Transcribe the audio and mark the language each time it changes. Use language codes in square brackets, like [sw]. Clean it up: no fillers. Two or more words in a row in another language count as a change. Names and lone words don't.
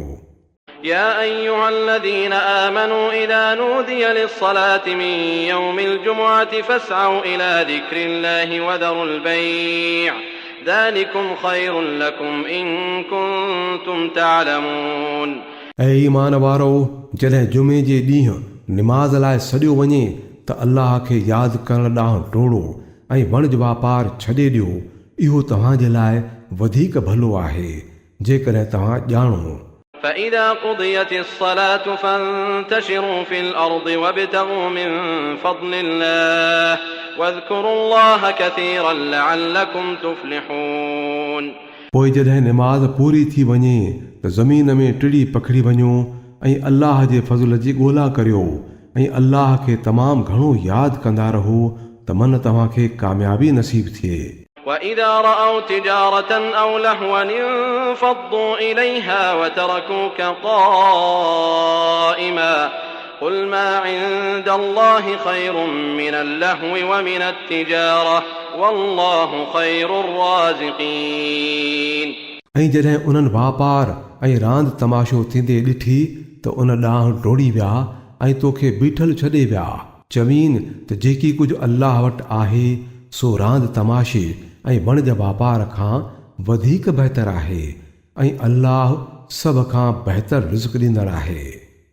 [ar] يا أيها الذين آمنوا إذا نودي للصلاة من يوم الجمعة فاسعوا إلى ذكر الله وذروا البيع ذلكم خير لكم إن كنتم تعلمون। [sd] ऐं ईमान वारो, जॾहिं जुमे जे ॾींहुं निमाज़ लाइ सॼो वञे त अल्लाह खे यादि करण ॾांहुं टोड़ो ऐं वणज वापार छॾे ॾियो, इहो तव्हांजे लाइ वधीक भलो आहे जेकॾहिं तव्हां ॼाणो। [ar] فإذا قضيت الصلاة فانتشروا في الأرض وابتغوا من فضل الله واذكروا الله كثيرا لعلكم تفلحون। [sd] पोइ जॾहिं निमाज़ पूरी थी वञे त ज़मीन में टिड़ी पखड़ी वञो ऐं अल्लाह जे फज़ल जी ॻोल्हा करियो ऐं अल्लाह खे तमामु घणो यादि कंदा रहो त मन तव्हांखे कामयाबी नसीब थिए। [ar] وإذا رأوا تجارة أو لهوا انفضوا إليها وتركوك قائما قل ما عند الله خير من اللهو ومن التجارة والله خير الرازقين। [sd] ऐं जॾहिं उन्हनि वापार ऐं रांदि तमाशो थींदे ॾिठी त उन ॾांहुं डोड़ी विया ऐं तोखे बीठल छॾे विया। चवीन त जेकी कुझु अल्लाह वटि आहे सो रांदि तमाशे ऐं वणज वापार खां वधीक बहितर आहे ऐं अल्लाह सभ खां बहितर रिज़्क़ ॾींदड़ आहे।